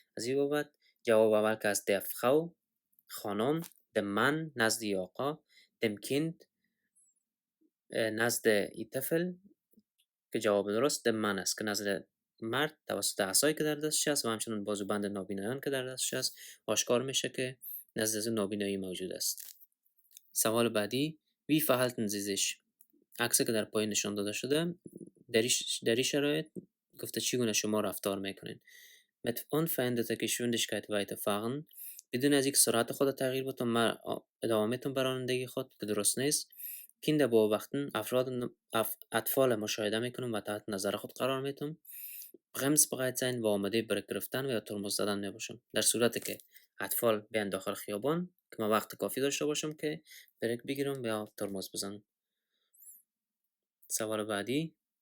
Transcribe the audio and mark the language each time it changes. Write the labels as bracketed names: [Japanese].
[Persian] از این بابت جواب اول که از [German] der Frau [Persian] خانم، [German] dem Mann [Persian] نزد آقا، [German] dem Kind [Persian] نزد این طفل که جواب درست من است، که نزد مرد توسط عصایی که در دستش است و همچنان بازوبند نابینایان که در دستش است آشکار میشه که نزد از نابینایی موجود است. سوال بعدی. [German] Wie verhalten Sie sich؟ [Persian] عکسی که در پایین نشان داده شده در این شرایط گفته چگونه شما رفتار میکنین. [German] Mit unveränderter Geschwindigkeit weiterfahren. [Persian] بدون از یک سرعت خود تغییر بدم من ادامه میتونم به رانندگی خود که درست نیست. [German] Kinder beobachten. [Persian] اطفال مشاهده میکنم و تحت نظر خود قرار میتونم. [German] bremsbereit sein [Persian] و آماده بریک گرفتن و یا ترمز زدن میباشم. در صورتی که اطفال بیان داخل خیابان که من وقت کافی داشته باشم که بریک بگیرم و یا ترمز بزنم. سوال بعدی.